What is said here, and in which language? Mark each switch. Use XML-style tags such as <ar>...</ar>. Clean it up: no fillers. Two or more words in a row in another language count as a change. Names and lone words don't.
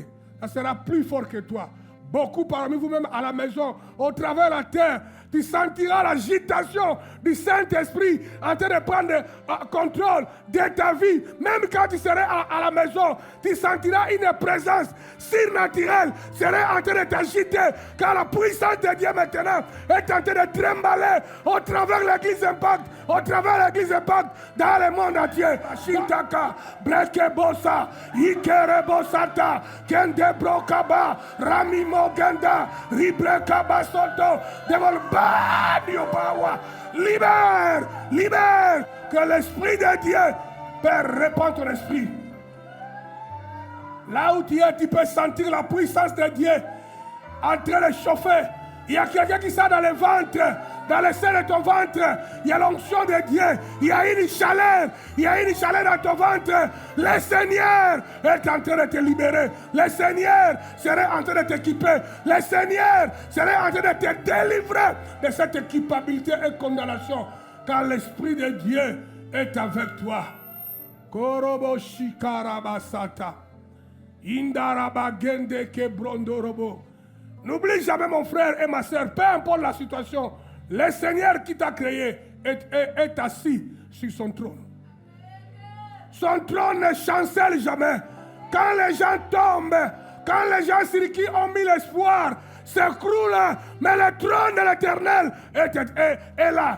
<fr>Ça sera plus fort que toi. Beaucoup parmi vous-même à la maison, au travers de la terre, tu sentiras l'agitation du Saint-Esprit en train de prendre contrôle de ta vie. Même quand tu serais à la maison, tu sentiras une présence surnaturelle serait en train de t'agiter. Car la puissance de Dieu maintenant est en train de trembler au travers de l'église Impact, au travers de l'église Impact, dans le monde entier. Shintaka, Breke Bosa, Ikere Bosata, Kende Brokaba, Ramimo Ganda, Ribreka Basoto, Devil Banyo Bawa. Libère, libère, que l'Esprit de Dieu peut répandre ton esprit. Là où tu es, tu peux sentir la puissance de Dieu en train de chauffer. Il y a quelqu'un qui sent dans le ventre, dans le sein de ton ventre. Il y a l'onction de Dieu. Il y a une chaleur. Il y a une chaleur dans ton ventre. Le Seigneur est en train de te libérer. Le Seigneur serait en train de t'équiper. Le Seigneur serait en train de te délivrer de cette équipabilité et condamnation. Car l'Esprit de Dieu est avec toi. Korobo shikarabasata. Indarabagende kebrondorobo. N'oublie jamais, mon frère et ma soeur, peu importe la situation, le Seigneur qui t'a créé est assis sur son trône. Son trône ne chancelle jamais. Quand les gens tombent, quand les gens sur qui ont mis l'espoir s'écroulent, mais le trône de l'Éternel est là.</fr>